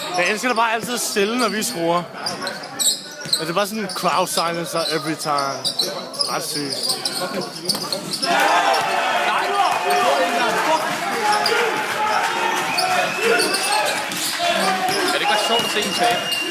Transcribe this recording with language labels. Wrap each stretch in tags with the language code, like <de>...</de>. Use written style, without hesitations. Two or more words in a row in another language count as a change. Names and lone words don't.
<da>Jeg elsker det bare altid stille, når vi skruer. Og det er bare sådan en</da> <en>crowd silencer every time.</en> <da>Ret sygt. Er det ikke bare sjovt at se en tabe?</da>